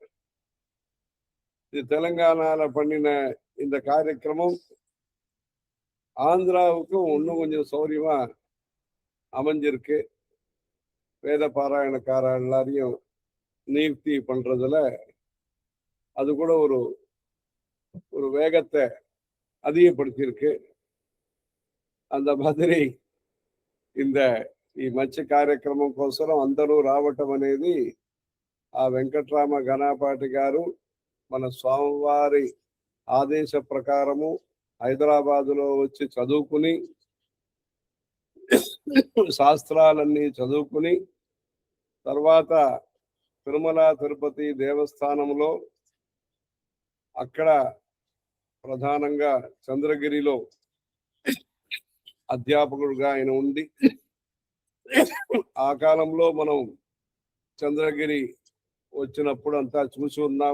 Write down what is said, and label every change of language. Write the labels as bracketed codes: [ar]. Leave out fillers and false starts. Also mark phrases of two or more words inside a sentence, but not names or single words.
[ta] இது தெலுங்கானால பண்ணின இந்த காரியக்கிரமம் ஆந்திராவுக்கும் இன்னும் கொஞ்சம் சௌரியமா அமைஞ்சிருக்கு. வேத பாராயணக்கார எல்லாரையும் நியுக்தி பண்றதுல அது கூட ஒரு வேகத்தை அதிகப்படுத்தியிருக்கு. அந்த மாதிரி [te] ఈ మంచి కార్యక్రమం కోసం అందరూ రావటం అనేది ఆ వెంకట్రామ గణపాటి గారు మన స్వామివారి ఆదేశ ప్రకారము హైదరాబాదులో వచ్చి చదువుకుని శాస్త్రాలన్నీ చదువుకుని తర్వాత తిరుమల తిరుపతి దేవస్థానంలో అక్కడ ప్రధానంగా చంద్రగిరిలో అధ్యాపకుడుగా ఆయన ఉండి ఆ కాలంలో మనం చంద్రగిరి వచ్చినప్పుడు అంతా చూసి ఉన్నాం.